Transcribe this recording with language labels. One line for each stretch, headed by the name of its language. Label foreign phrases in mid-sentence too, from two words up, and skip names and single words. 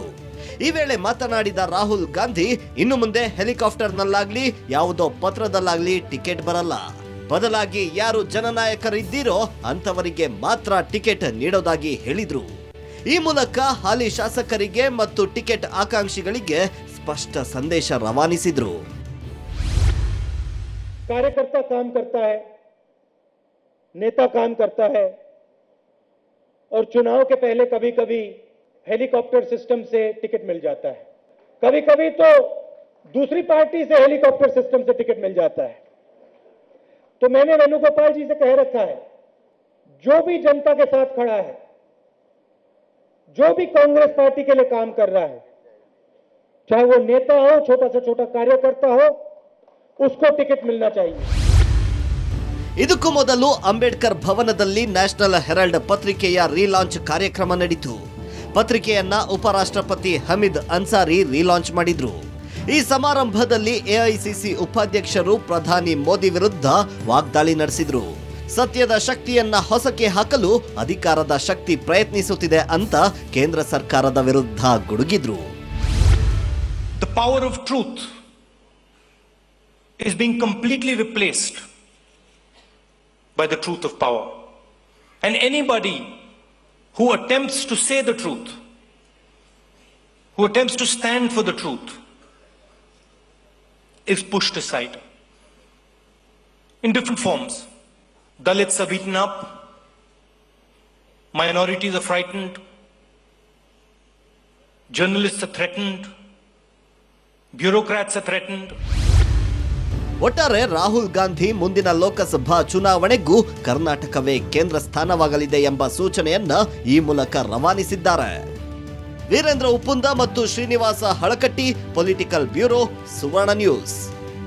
Kannada: ಈ ವೇಳೆ ಮಾತನಾಡಿದ ರಾಹುಲ್ ಗಾಂಧಿ, ಇನ್ನು ಮುಂದೆ ಹೆಲಿಕಾಪ್ಟರ್ನಲ್ಲಾಗ್ಲಿ ಯಾವುದೋ ಪತ್ರದಲ್ಲಾಗ್ಲಿ ಟಿಕೆಟ್ ಬರಲ್ಲ. ಬದಲಾಗಿ ಯಾರು ಜನನಾಯಕರಿದ್ದೀರೋ ಅಂತವರಿಗೆ ಮಾತ್ರ ಟಿಕೆಟ್ ನೀಡೋದಾಗಿ ಹೇಳಿದ್ರು. ಈ ಮೂಲಕ ಹಾಲಿ ಶಾಸಕರಿಗೆ ಮತ್ತು ಟಿಕೆಟ್ ಆಕಾಂಕ್ಷಿಗಳಿಗೆ ಸ್ಪಷ್ಟ ಸಂದೇಶ ರವಾನಿಸಿದ್ರು.
Hindi: कार्यकर्ता काम करता है, नेता काम करता है और चुनाव के पहले कभी कभी
English: helicopter system
Hindi: से टिकट मिल जाता है, कभी कभी तो दूसरी पार्टी से
English: helicopter system
Hindi: से टिकट मिल जाता है. तो मैंने वेणुगोपाल जी से कह रखा है, जो भी जनता के साथ खड़ा है, जो भी कांग्रेस पार्टी के लिए काम कर रहा है, चाहे वो नेता हो, छोटा से छोटा कार्यकर्ता हो, उसको टिकट मिलना चाहिए.
Kannada: ಇದಕ್ಕೂ ಮೊದಲು ಅಂಬೇಡ್ಕರ್ ಭವನದಲ್ಲಿ ನ್ಯಾಷನಲ್ ಹೆರಾಲ್ಡ್ ಪತ್ರಿಕೆಯ ರೀಲಾಂಚ್ ಕಾರ್ಯಕ್ರಮ ನಡೆಯಿತು. ಪತ್ರಿಕೆಯನ್ನ ಉಪರಾಷ್ಟ್ರಪತಿ ಹಮೀದ್ ಅನ್ಸಾರಿ ರೀಲಾಂಚ್ ಮಾಡಿದ್ರು. ಈ ಸಮಾರಂಭದಲ್ಲಿ ಎಐಸಿಸಿ ಉಪಾಧ್ಯಕ್ಷರು ಪ್ರಧಾನಿ ಮೋದಿ ವಿರುದ್ಧ ವಾಗ್ದಾಳಿ ನಡೆಸಿದ್ರು. ಸತ್ಯದ ಶಕ್ತಿಯನ್ನ ಹೊಸಕ್ಕೆ ಹಾಕಲು ಅಧಿಕಾರದ ಶಕ್ತಿ ಪ್ರಯತ್ನಿಸುತ್ತಿದೆ ಅಂತ ಕೇಂದ್ರ ಸರ್ಕಾರದ ವಿರುದ್ಧ ಗುಡುಗಿದ್ರು.
English: The power of truth is being completely replaced by the truth of power. And anybody who attempts to say the truth, who attempts to stand for the truth, is pushed aside in different forms. Dalits are beaten up, minorities are frightened, journalists are threatened, bureaucrats are threatened.
Kannada: ಒಟ್ಟಾರೆ ರಾಹುಲ್ ಗಾಂಧಿ ಮುಂದಿನ ಲೋಕಸಭಾ ಚುನಾವಣೆಗೂ ಕರ್ನಾಟಕವೇ ಕೇಂದ್ರ ಸ್ಥಾನವಾಗಲಿದೆ ಎಂಬ ಸೂಚನೆಯನ್ನ ಈ ಮೂಲಕ ರವಾನಿಸಿದ್ದಾರೆ. ವೀರೇಂದ್ರ ಉಪ್ಪುಂದ ಮತ್ತು ಶ್ರೀನಿವಾಸ ಹಳಕಟ್ಟಿ,
English: political bureau,
Kannada: ಸುವರ್ಣ ನ್ಯೂಸ್.